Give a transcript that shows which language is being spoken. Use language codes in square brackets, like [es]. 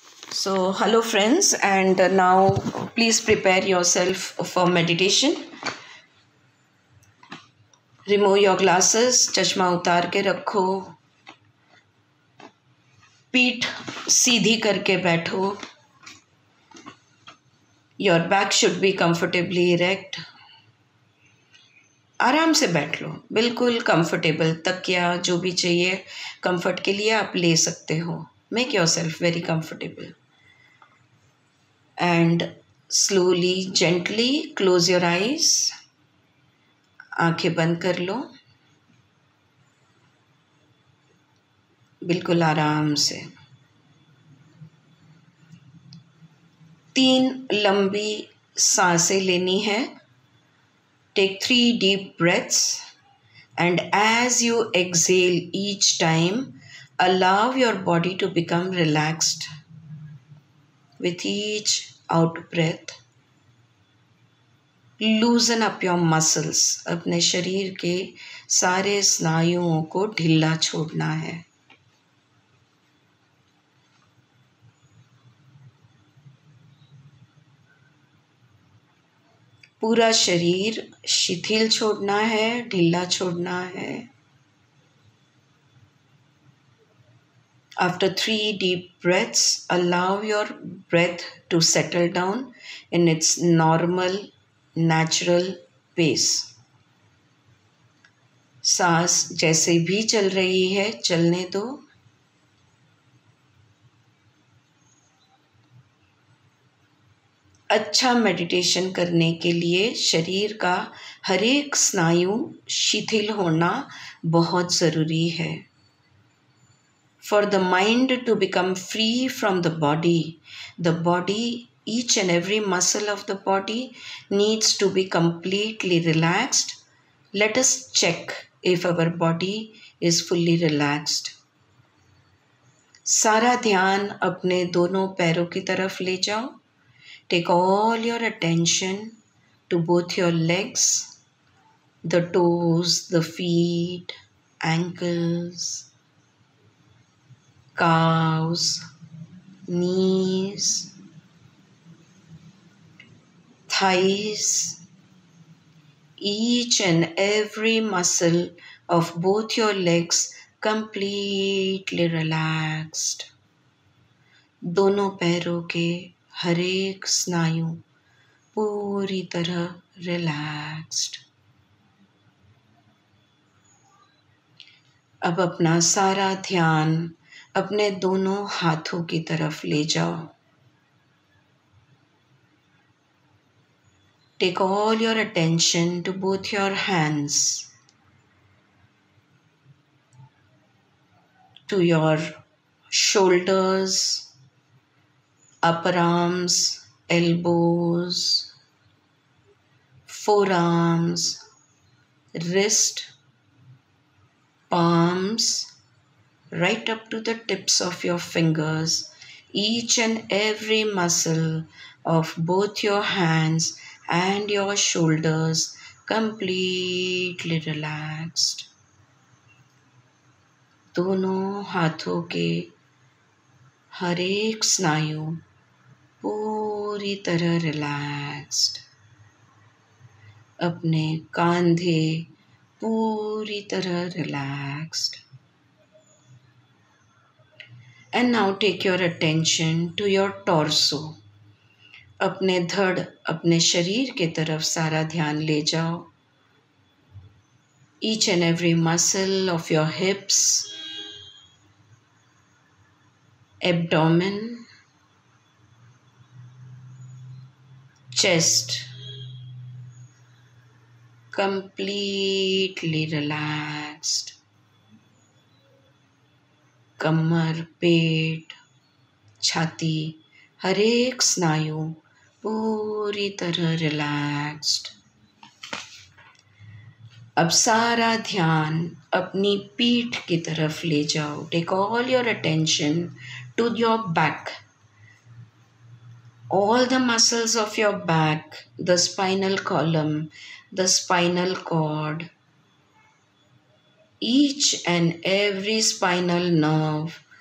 [en] So, hello friends, and now please prepare yourself for meditation. Remove your glasses, [hi] चश्मा उतार के रखो, पीठ सीधी करके बैठो. [en] Your back should be comfortably erect. [hi] आराम से बैठ लो, बिल्कुल कंफर्टेबल. तकिया जो भी चाहिए कंफर्ट के लिए आप ले सकते हो. [en] Make yourself very comfortable. And slowly, gently close your eyes. [hi] आंखें बंद कर लो, बिल्कुल आराम से. 3 लंबी सांसें लेनी है. [en] Take 3 deep breaths, and as you exhale each time, allow your body to become relaxed. With each out breath, loosen up your muscles. [hi] अपने शरीर के सारे स्नायुओं को ढीला छोड़ना है. पूरा शरीर शिथिल छोड़ना है, ढीला छोड़ना है. [en] After 3 deep breaths, allow your breath to settle down in its normal, natural pace. [hi] सांस जैसे भी चल रही है, चलने दो. अच्छा मेडिटेशन करने के लिए शरीर का हर एक स्नायु शिथिल होना बहुत ज़रूरी है. [en] For the mind to become free from the body, each and every muscle of the body needs to be completely relaxed. Let us check if our body is fully relaxed. [hi] सारा ध्यान अपने दोनों पैरों की तरफ ले जाओ. [en] Take all your attention to both your legs, the toes, the feet, ankles, calves, knees, thighs. Each and every muscle of both your legs completely relaxed. [hi] दोनों पैरों के हर एक स्नायु पूरी तरह रिलैक्स्ड. अब अपना सारा ध्यान अपने दोनों हाथों की तरफ ले जाओ. [en] Take all your attention to both your hands, to your shoulders, upper arms, elbows, forearms, wrist, palms, right up to the tips of your fingers. Each and every muscle of both your hands and your shoulders completely relaxed. [hi] दोनों हाथों के हर एक स्नायु पूरी तरह relaxed. अपने कंधे पूरी तरह relaxed. [en] And now take your attention to your torso. [hi] अपने धड़, अपने शरीर के तरफ सारा ध्यान ले जाओ. [en] Each and every muscle of your hips, abdomen, chest, completely relaxed. [hi] कमर, पेट, छाती, हर एक स्नायु पूरी तरह रिलैक्स्ड. अब सारा ध्यान अपनी पीठ की तरफ ले जाओ. [en] Take all your attention to your back. All the muscles of your back, the spinal column, the spinal cord, each and every spinal nerve